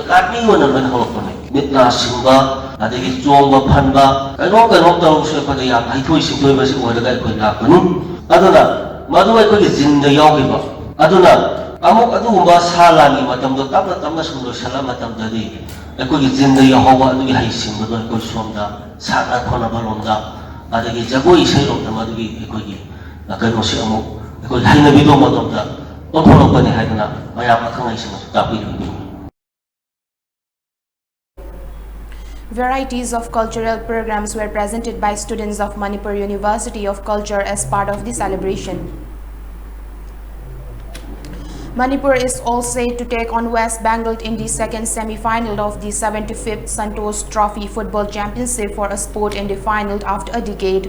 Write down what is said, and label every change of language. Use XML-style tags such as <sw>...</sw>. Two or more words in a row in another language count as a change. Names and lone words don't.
<mni>lanmi ona loina hongpani mitna singba adagi chomba phanba kano taw se pada ya haithoi singtoi basi oida ga ekoi lakpani aduna madu ekoi jinda yawiba aduna amuk adugumba salani matamdo tamna sumlo sala matamdadi ekoi jinda yahawa adugi haising bado ekoi somda sana khona balonda adagi jagoi seirok tamadagi ekoi kano si amuk ekoi haina bido matamda ontholo pani haidana mayam akhangai sing tapi</mni> <en>Varieties of cultural programs were presented by students of Manipur University of Culture as part of the celebration. Manipur is all set to take on West Bengal in the second semi-final of the 75th Santosh Trophy Football Championship for a sport in the final after a decade.</en>